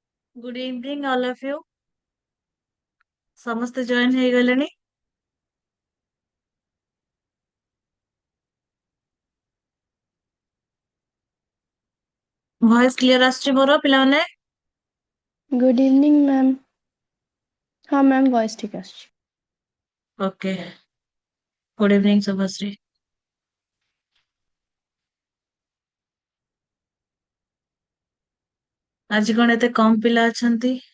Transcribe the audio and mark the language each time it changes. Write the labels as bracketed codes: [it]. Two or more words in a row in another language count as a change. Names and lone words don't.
[en] Good evening all of you. [or] ସମସ୍ତେ ଜଏନ୍ ହେଇଗଲେଣି। ଭଏସ କ୍ଲିୟର ଆସୁଛି ମୋର ପିଲାମାନେ? [en] good evening [hi] मैम। हाँ मैम वॉइस ठीक है। [en] Okay, good evening ଶୁଭଶ୍ରୀ। [or] ଆଜି କଣ ଏତେ କମ ପିଲା ଅଛନ୍ତି?